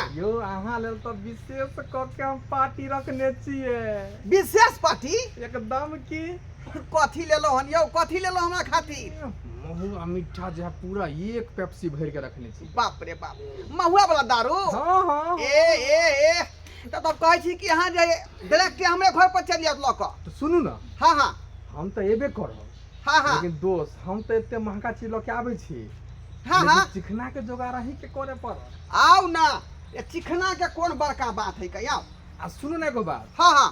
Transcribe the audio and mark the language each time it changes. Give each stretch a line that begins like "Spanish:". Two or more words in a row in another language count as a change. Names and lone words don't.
Maithili: यो अहाँ लेल तो विशेष क के हम पार्टी रखने छिए। विशेष पार्टी एकदम की कथी लेलो हन यौ कथी लेलो हमरा खातिर? महुआ मीठा जे है पूरा एक पेप्सी भर के रखने छी। बाप रे बाप महुआ वाला दारू। हाँ ए तो कहै छी कि अहाँ जे डायरेक्ट हमरे घर पर चल जात लक। तो सुनू ना। हाँ हम तो एबे करब। हाँ लेकिन दोस्त हम तो इतने महंगा चीज लेके आवे छी। हाँ चिकना के जोगाड़ ही के करे पर। आओ ना ये चिकना के कौन बड़का बात है कहिया। आ सुनू ना एगो बात। हाँ